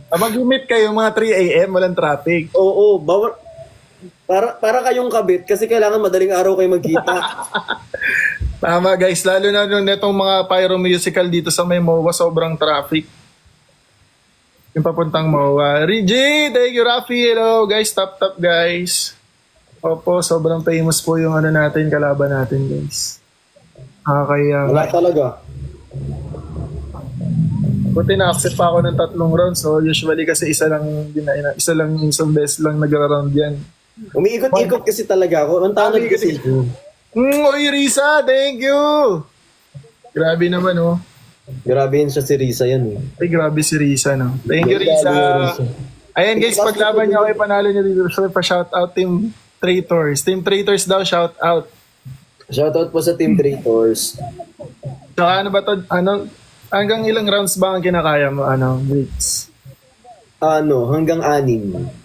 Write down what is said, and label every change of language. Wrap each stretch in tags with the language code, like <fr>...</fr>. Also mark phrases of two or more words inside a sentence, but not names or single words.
<tl>Mag-meet kayo mga 3 a.m. walang traffic. Oo, bawal. Para kayong kabit kasi kailangan madaling araw kayo magkita. Tama guys, lalo na nung netong mga</tl> <en>pyro musical</en> <tl>dito sa may MOA, sobrang traffic. Yung papuntang MOA. Reggie,</tl> <en>thank you Rafi. Hello guys, top guys.</en> <tl>Opo, sobrang famous po yung natin, kalaban natin guys. Kaya wala talaga. Buti na-accept pa ako ng 3 rounds.</tl> <en>So usually</en> <tl>kasi isa lang isang best lang nagra-round yan. Umiikot-ikot kasi talaga ako. Ang tanong kasi. Oy, Risa,</tl> <en>thank you!</en> <tl>Grabe naman, Grabe yun siya si Risa yan, Ay, grabe si Risa,</tl> <en>no? Thank you, Risa.</en> <tl>Ayan, guys, paglaban niya kayo, panalo niya dito. Pa-shoutout Team Traitors. Team Traitors daw, shoutout. Shoutout po sa Team Traitors. So ano ba to? Hanggang ilang rounds ba ang kinakaya mo? Bricks? Hanggang 6.</tl>